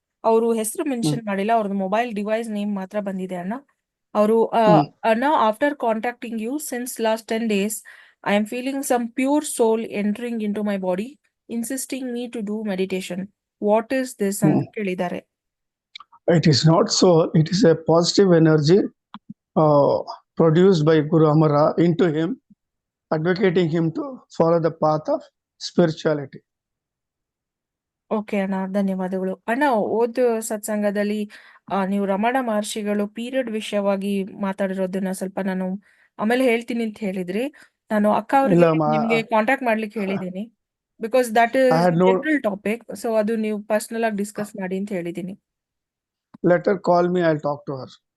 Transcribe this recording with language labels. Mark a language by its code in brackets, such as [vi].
[kn] ಅವರು ಹೆಸರು ಮೆನ್ಷನ್ ಮಾಡಿಲ್ಲ, ಅವ್ರದ್ದು ಮೊಬೈಲ್ ಡಿವೈಸ್ ನೇಮ್ ಮಾತ್ರ ಬಂದಿದೆ ಅಣ್ಣ. ಅವರು ಅಣ್ಣ, [en] After contacting you since last 10 days, I am feeling some pure soul entering into my body, insisting me to do meditation. What is this [kn] ಅಂತ ಕೇಳಿದ್ದಾರೆ. [en] It is not soul, it is a positive energy produced by Guru Amara into him, advocating him to follow the path of spirituality. [kn] Okay ಅಣ್ಣ, ಧನ್ಯವಾದಗಳು ಅಣ್ಣ. ಓದ್ ಸತ್ಸಂಗದಲ್ಲಿ ನೀವು ರಮಣ ಮಹರ್ಷಿಗಳು period ವಿಷಯವಾಗಿ ಮಾತಾಡಿರೋದನ್ನ ಸ್ವಲ್ಪ ನಾನು ಆಮೇಲೆ ಹೇಳ್ತೀನಿ ಅಂತ ಹೇಳಿದ್ರಿ. ನಾನು ಅಕ್ಕ ಅವ್ರಿಗೆ ನಿಮ್ಗೆ ಕಾಂಟ್ಯಾಕ್ಟ್ ಮಾಡ್ಲಿಕ್ಕೆ ಹೇಳಿದ್ದೀನಿ, [en] Because that is general topic. [kn] So ಅದು ನೀವು ಪರ್ಸನಲ್ ಆಗಿ ಡಿಸ್ಕಸ್ ಮಾಡಿ ಅಂತ ಹೇಳಿದ್ದೀನಿ. [en] Let her call me, I'll talk to her.